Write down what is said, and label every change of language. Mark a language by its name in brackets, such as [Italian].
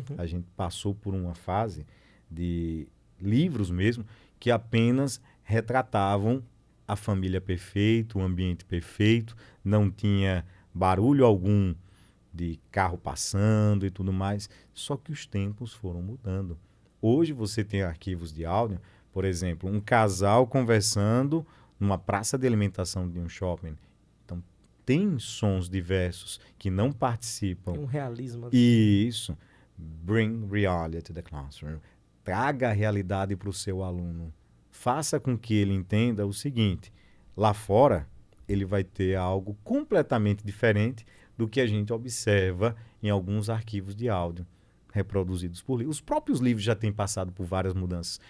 [Portuguese] A gente passou por uma fase de livros mesmo que apenas retratavam a família perfeita, o ambiente perfeito, não tinha barulho algum de carro passando e tudo mais, só que os tempos foram mudando. Hoje você tem arquivos de áudio, por exemplo, um casal conversando numa praça de alimentação de um shopping. Então, tem sons diversos que não participam. Tem um realismo. Isso. [English] Bring reality to the classroom. [Portuguese] Traga a realidade para o seu aluno. Faça com que ele entenda o seguinte, lá fora ele vai ter algo completamente diferente do que a gente observa em alguns arquivos de áudio reproduzidos por livros. Os próprios livros já têm passado por várias mudanças.